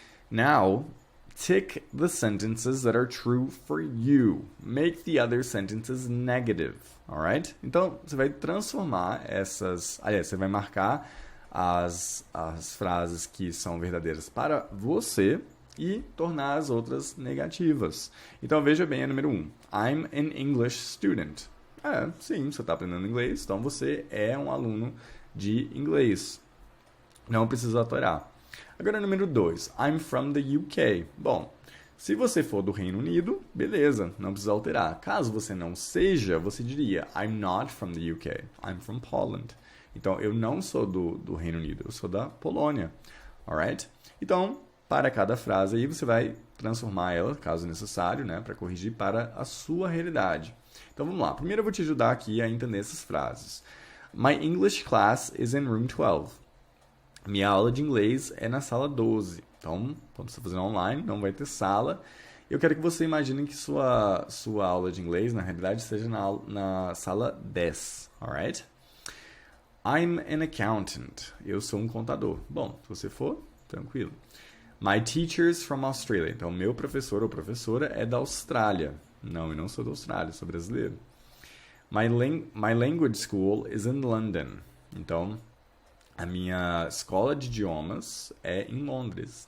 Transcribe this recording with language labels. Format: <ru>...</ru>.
<en>Now, tick the sentences that are true for you. Make the other sentences negative. Alright?</en> <pt>Então, você vai transformar essas... Aliás, você vai marcar as frases que são verdadeiras para você e tornar as outras negativas. Então, veja bem a número 1.</pt> <en>I'm an English student.</en> <pt>Sim, você está aprendendo inglês, então você é um aluno de inglês. Não precisa alterar. Agora, número 2.</pt> <en>I'm from the UK.</en> <pt>Bom, se você for do Reino Unido, beleza, não precisa alterar. Caso você não seja, você diria</pt> <en>I'm not from the UK. I'm from Poland.</en> <pt>Então, eu não sou do Reino Unido, eu sou da Polônia. Alright? Então, para cada frase aí, você vai transformar ela, caso necessário, né, para corrigir para a sua realidade. Então, vamos lá. Primeiro, eu vou te ajudar aqui a entender essas frases.</pt> <en>My English class is in room 12.</en> <pt>Minha aula de inglês é na sala 12. Então, quando você fazer online, não vai ter sala. Eu quero que você imagine que sua aula de inglês, na realidade, seja na sala 10. Alright?</pt> <en>I'm an accountant.</en> <pt>Eu sou um contador. Bom, se você for, tranquilo.</pt> <en>My teacher's from Australia.</en> <pt>Então, meu professor ou professora é da Austrália. Não, eu não sou da Austrália, sou brasileiro.</pt> <en>My language school is in London.</en> <pt>Então, a minha escola de idiomas é em Londres.</pt>